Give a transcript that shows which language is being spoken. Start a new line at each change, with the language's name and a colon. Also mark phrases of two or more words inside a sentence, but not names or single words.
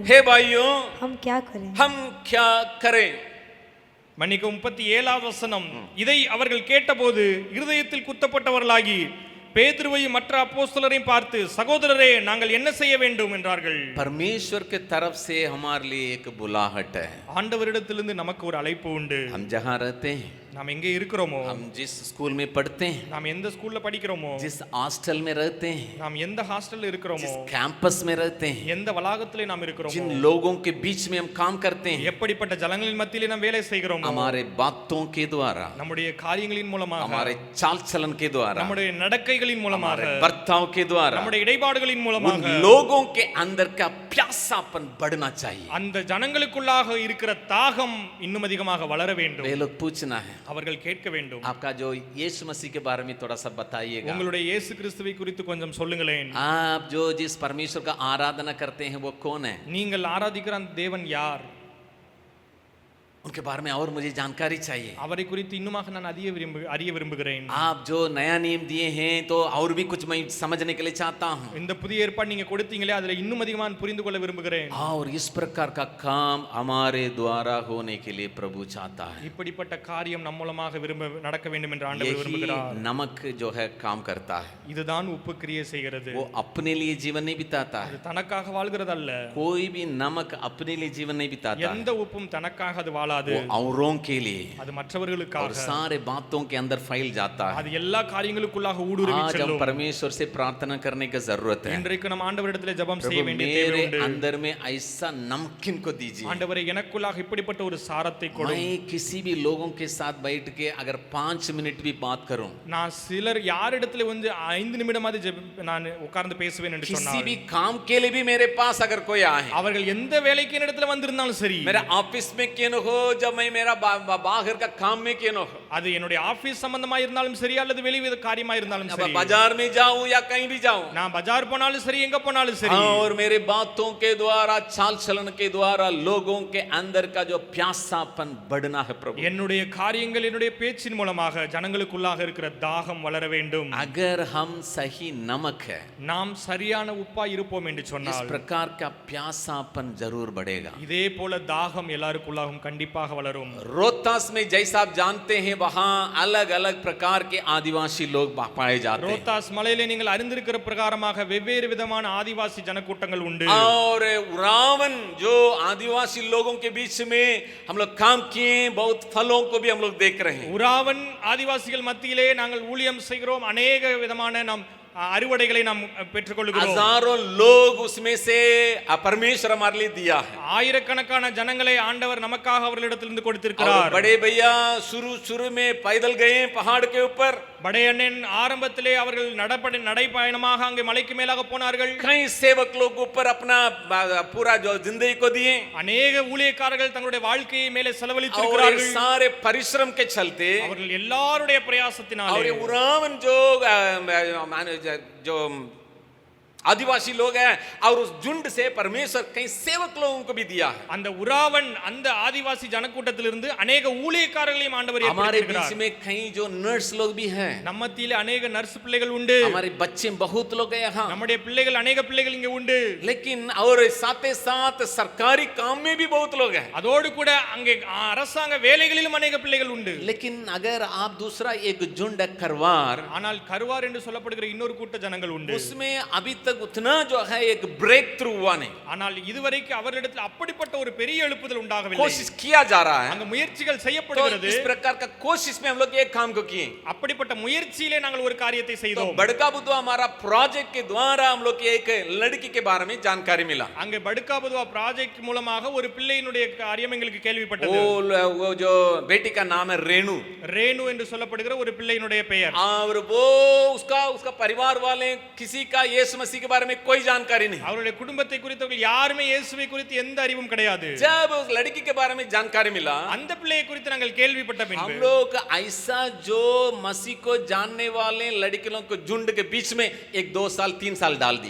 Hindi: हे भाइयों, हम क्या करें? हम क्या करें?
Tamil: மன்னிக்க 37வது வசனம். இதை அவர்கள் கேட்டபோது இருதயத்தில் குத்தப்பட்டவர்களாகி பேதுருவையும் மற்ற அப்போஸ்தலரையும் பார்த்து, சகோதரரே, நாங்கள் என்ன செய்ய வேண்டும் என்றார்கள்.
Hindi: परमेश्वर के तरफ से हमारे लिए एक बुलाहट है।
Tamil: ஆண்டவரிடத்திலிருந்து நமக்கு ஒரு அழைப்பு உண்டு.
Hindi: हम जहाँ रहते हैं,
Tamil: நாம் எங்கே இருக்கிறோமோ,
Hindi: हम जिस स्कूल में पढ़ते हैं,
Tamil: நாம் எந்த ஸ்கூல்ல படிக்கிறோமோ,
Hindi: जिस हॉस्टल में रहते हैं,
Tamil: நாம் எந்த ஹாஸ்டல்ல இருக்கிறோமோ,
Hindi: जिस कैंपस में रहते हैं,
Tamil: எந்த வளாகத்திலே நாம் இருக்கிறோமோ,
Hindi: जिन लोगों के बीच में हम काम करते हैं,
Tamil: எப்படிப்பட்ட ஜனங்களின் மத்தியிலே நாம் வேலை செய்கிறோமோ,
Hindi: हमारे बातों के द्वारा,
Tamil: நம்முடைய காரியங்களின் மூலமாக,
Hindi: हमारे चाल चलन के द्वारा,
Tamil: நம்முடைய நடக்கைகளின் மூலமாக,
Hindi: हमारे बर्ताव के द्वारा,
Tamil: நம்முடைய இடைபாடுகளின்
Hindi: उन
Tamil: மூலமாக
Hindi: लोगों के अंदर का प्यासापन बढ़ना चाहिए।
Tamil: அந்த ஜனங்களுக்குள்ளாக இருக்கிற தாகம் இன்னும் அதிகமாக வளர வேண்டும்.
Hindi: वे लोग पूछना है,
Tamil: அவர்கள் கேட்க வேண்டும்,
Hindi: आपका जो यीशु मसीह के बारे में थोड़ा सा बताइएगा।
Tamil: உங்களுடைய இயேசு கிறிஸ்துவை குறித்து கொஞ்சம் சொல்லுங்களேன்.
Hindi: आप जो जिस परमेश्वर का आराधना करते हैं वो कौन है?
Tamil: நீங்கள் ஆராதிக்கிற அந்த தேவன் யார்?
Hindi: उनके बारे में और मुझे जानकारी चाहिए।
Tamil: அவரை குறித்து இன்னுமாக நான் அறிய விரும்புகிறேன்.
Hindi: आप जो नया नियम दिए हैं तो और भी कुछ मैं समझने के लिए चाहता हूँ।
Tamil: இந்த புதிய ஏற்பாடு நீங்க கொடுத்தீங்களே அதுல இன்னும் அதிகமா புரிந்து கொள்ள விரும்புகிறேன்.
Hindi: और इस प्रकार का काम हमारे द्वारा होने के लिए प्रभु चाहता है।
Tamil: இப்படிப்பட்ட காரியம் நம் மூலமாக நடக்க வேண்டும் என்று ஆண்டவர் விரும்புகிறார்.
Hindi: नमक जो है काम करता है,
Tamil: இதுதான் உப்பு கிரியை செய்கிறது.
Hindi: वो अपने लिए जीवन नहीं बिताता है।
Tamil: அது தனக்காக வாழ்கிறது அல்ல.
Hindi: कोई भी नमक अपने लिए जीवन नहीं बिताता है।
Tamil: எந்த உப்பும் தனக்காக அது வாழாது.
Hindi: वो औरों के लिए,
Tamil: அது மற்றவர்களுக்காக,
Hindi: और सारे बातों के अंदर फैल जाता है।
Tamil: அது எல்லா காரியங்களுக்குள்ளாக ஊடுருவி
Hindi: आज हम
Tamil: செல்லும்.
Hindi: परमेश्वर से प्रार्थना करने की जरूरत है।
Tamil: இன்றைக்கு நம்ம ஆண்டவரிடத்திலே ஜெபம் செய்ய
Hindi: प्रभु
Tamil: வேண்டிய தேவை
Hindi: मेरे
Tamil: உண்டு.
Hindi: अंदर में ऐसा नमकीन को दीजिए।
Tamil: ஆண்டவரே எனக்குள்ளாக இப்படிப்பட்ட ஒரு சாரத்தை கொடும்.
Hindi: मैं किसी भी लोगों के साथ बैठ के अगर 5 मिनट भी बात करूं,
Tamil: நான் சிலர் யாரிடத்திலே வந்து 5 நிமிடமாவது நான் உட்கார்ந்து பேசுவேன் என்று
Hindi: किसी
Tamil: சொன்னார்.
Hindi: भी काम के लिए भी मेरे पास अगर कोई आए,
Tamil: அவர்கள் எந்த வேலைக்கு என்னிடத்துல வந்திருந்தாலும் சரி,
Hindi: मेरा ऑफिस में क्यों न हो, जब मैं मेरा बाहर का काम में क्यों न हो,
Tamil: அது என்னுடைய ஆபீஸ் சம்பந்தமா இருந்தாலும் சரி அல்லது வெளி காரியமா இருந்தாலும்
Hindi: अब
Tamil: சரி,
Hindi: बाजार में जाऊं या कहीं भी जाऊं,
Tamil: நான் பஜார் போனாலும் சரி எங்க போனாலும் சரி,
Hindi: और मेरे बातों के द्वारा, चाल चलन के द्वारा लोगों के अंदर का जो प्यासापन बढ़ना है प्रभु।
Tamil: என்னுடைய காரியங்கள் என்னுடைய பேச்சின் மூலமாக ஜனங்களுக்குள்ளாக இருக்கிற தாகம் வளர வேண்டும்.
Hindi: अगर हम सही नमक है,
Tamil: நாம் சரியான உப்பா இருப்போம் என்று
Hindi: इस
Tamil: சொன்னால்
Hindi: प्रकार का प्यासापन जरूर बढ़ेगा।
Tamil: இதே போல தாகம் எல்லாருக்குள்ளாகவும் கண்டிப்பாக வளரும்.
Hindi: रोहतास में जैसा आप जानते हैं वहां अलग अलग प्रकार के आदिवासी लोग पाए जाते हैं,
Tamil: ரோத்தாஸ் மலையிலே நீங்கள் அறிந்திருக்கிற பிரகாரமாக வெவ்வேறு விதமான ஆதிவாசி ஜனக்கூட்டங்கள் உண்டு.
Hindi: और उरावन जो आदिवासी लोगों के बीच में हम लोग काम किए, बहुत फलों को भी हम लोग देख रहे हैं।
Tamil: உராவன் ஆதிவாசிகள் மத்தியிலே நாங்கள் ஊழியம் செய்கிறோம். अनेक விதமான நாம் அறுவடைகளை நாம் பெற்றுக்கொள்கிறோம்.
Hindi: हजारों लोग उसमें से परमेश्वर हमारे लिए दिया है।
Tamil: ஆயிரக்கணக்கான ஜனங்களை ஆண்டவர் நமக்காக அவர்களிடத்திலிருந்து கொடுத்திருக்கிறார்.
Hindi: बड़े भैया शुरू में पैदल गए पहाड़ के ऊपर,
Tamil: बड़े அண்ணன் ஆரம்பத்திலே அவர்கள் நடைபயணமாக அங்கே மலைக்கு மேலாக போனார்கள்.
Hindi: कई सेवक लोग ऊपर अपना पूरा जो जिंदगी को दिए,
Tamil: अनेक ஊழியக்காரர்கள் தங்களுடைய வாழ்க்கையை மேலே செலவழித்திருக்கிறார்கள்.
Hindi: सारे परिश्रम के चलते,
Tamil: அவர்கள் எல்லாருடைய பிரயாசத்தினாலே,
Hindi: और उरावन जो आदिवासी लोग हैं, और उस झुंड से परमेश्वर कई सेवक लोगों को भी दिया है।
Tamil: அந்த உராவன் அந்த ஆதிவாசி ஜனக்கூட்டத்திலிருந்து अनेक ஊழியக்காரர்களையும் ஆண்டவர்
Hindi: हमारे
Tamil: ஏற்படுத்தியிருக்கிறார்.
Hindi: बीच में कई जो नर्स लोग भी हैं,
Tamil: நம்ம மத்தியிலே अनेक நர்ஸ் பிள்ளைகள் உண்டு.
Hindi: हमारे बच्चे बहुत लोग हैं यहाँ,
Tamil: நம்முடைய பிள்ளைகள் अनेक பிள்ளைகள் இங்கே உண்டு.
Hindi: लेकिन और साथ ही साथ सरकारी काम में भी बहुत लोग हैं।
Tamil: அதோடு கூட அங்கே அரசாங்க வேலைகளிலும் अनेक பிள்ளைகள் உண்டு.
Hindi: लेकिन अगर आप दूसरा एक झुंड करवार,
Tamil: ஆனால் கருவார் என்று சொல்லப்படுகிற இன்னொரு கூட்ட ஜனங்கள் உண்டு.
Hindi: उसमें अभी तक उतना जो है एक ब्रेक थ्रू हुआ नहीं,
Tamil: ஆனால் இதுவரைக்கும் அவர்களிடத்தில் அப்படிப்பட்ட ஒரு பெரிய எழுப்புதல் உண்டாகவில்லை.
Hindi: कोशिश किया जा रहा है।
Tamil: அங்க முயற்சிகள்
Hindi: तो
Tamil: செய்யப்படுகிறது.
Hindi: इस प्रकार का कोशिश में हम लोग एक काम को किए,
Tamil: அப்படிப்பட்ட முயற்சியிலே நாங்கள் ஒரு காரியத்தை
Hindi: तो
Tamil: செய்தோம்.
Hindi: बड़का बुद्धू हमारा प्रोजेक्ट के द्वारा हम लोग एक लड़की के बारे में जानकारी मिला।
Tamil: அங்கே படுக்காபதுவா ப்ராஜெக்ட் மூலமாக ஒரு பிள்ளையினுடைய காரியம் எங்களுக்கு கேள்விப்பட்டது.
Hindi: वो जो बेटी का नाम है रेणु,
Tamil: ரேணு என்று சொல்லப்படுகிற ஒரு பிள்ளையினுடைய பெயர்.
Hindi: और वो उसका परिवार वाले किसी का यीशु मसीह के बारे में कोई जानकारी नहीं।
Tamil: அவருடைய குடும்பத்தை குறித்தவர்கள் யாருமே இயேசுவை குறித்து எந்த அறிவும் கிடையாது.
Hindi: जब उस लड़की के बारे में जानकारी मिला,
Tamil: அந்த பிள்ளையை குறித்து நாங்கள் கேள்விப்பட்ட
Hindi: हम
Tamil: பின்பு
Hindi: लोग ऐसा जो मसीह को जानने वाले लड़कियों को झुंड के बीच में 1, 2 साल 3 साल डाल दिए।